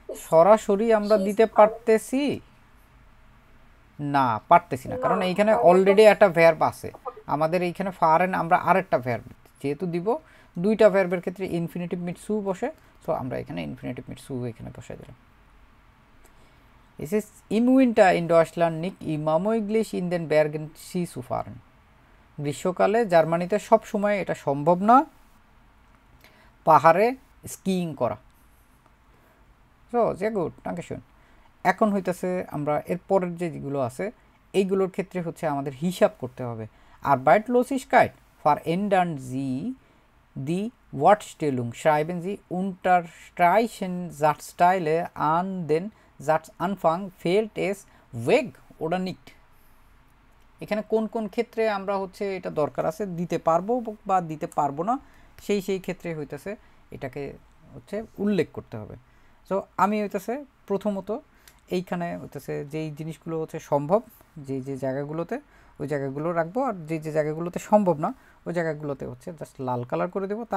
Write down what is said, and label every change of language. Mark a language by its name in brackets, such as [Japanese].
[Bangla] সরাসরি আমরা দিতে পারতেছি না, পারতেছি না, কারণ এইখানে অলরেডি একটা ভ্যার্ব আছে আমাদের। এইখানে ফারেন আমরা আরেকটা ভ্যার্ব যেহেতু দিব, দুইটা ভ্যার্বের ক্ষেত্রে ইনফিনিটিভ মিট সু বসে, সো আমরা এখানে ইনফিনিটিভ মিট সু এখানে বসাই দিলাম। [German] Es ist im Winter in Deutschland nicht immer möglich in den Bergen Ski zu fahren. [Bangla] গ্রীষ্মকালে জার্মানিতে সব সময় এটা সম্ভব না পাহাড়ে স্কিইং করা। সো যে গুড, [German] danke schön। [Bangla] এখন হইতেছে আমরা এর পরের যেগুলো আছে এইগুলোর ক্ষেত্রে হচ্ছে আমাদের হিসাব করতে হবে। [German] Arbeitslosigkeit verändern Sie die Wortstellung, schreiben Sie unterstreichen Satzteile an den Satzanfang, fehlt es weg oder nicht। [Bangla] এখানে কোন কোন ক্ষেত্রে আমরা হচ্ছে এটা দরকার আছে দিতে পারবো বা দিতে পারবো না, সেই সেই ক্ষেত্রে হইতেছে এটাকে হচ্ছে উল্লেখ করতে হবে। সো আমি হইতেছে প্রথমত এইখানে হইতেছে যেই জিনিসগুলো হচ্ছে সম্ভব, যে যে জায়গাগুলোতে ওই জায়গাগুলো রাখবো, আর যে যে জায়গাগুলোতে সম্ভব না ওই জায়গাগুলোতে হচ্ছে জাস্ট লাল কালার করে দেবো।